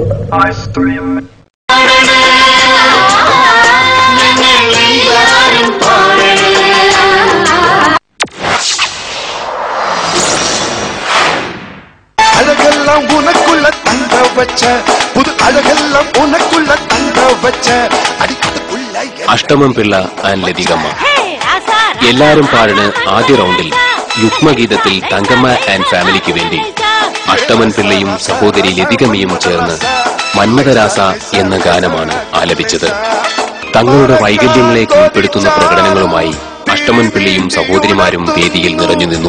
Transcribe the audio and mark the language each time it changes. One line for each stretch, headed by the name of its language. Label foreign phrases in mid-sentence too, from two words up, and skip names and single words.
Tamil: அழகெல்லாம் உனக்குள்ள தங்க வச்ச புது அழகெல்லாம் உனக்குள்ள தங்க வச்ச அடிக்குள்ள
Malayalam: അഷ്ടമം പിള്ള ആൻഡ് ലതികമ്മ എല്ലാരും പാടുന്ന ആദ്യ റൗണ്ടിൽ യുഗ്മഗീതത്തിൽ തങ്കമ്മ ആൻഡ് ഫാമിലിക്ക് വേണ്ടി അഷ്ടമൻ പിള്ളയും സഹോദരി ലതികമ്മയും ചേർന്ന് മന്മഥരാസ എന്ന ഗാനമാണ് ആലപിച്ചത്. തങ്ങളുടെ വൈകല്യങ്ങളെ കീഴ്പ്പെടുത്തുന്ന പ്രകടനങ്ങളുമായി അഷ്ടമൻ പിള്ളയും സഹോദരിമാരും വേദിയിൽ നിറഞ്ഞു നിന്നു.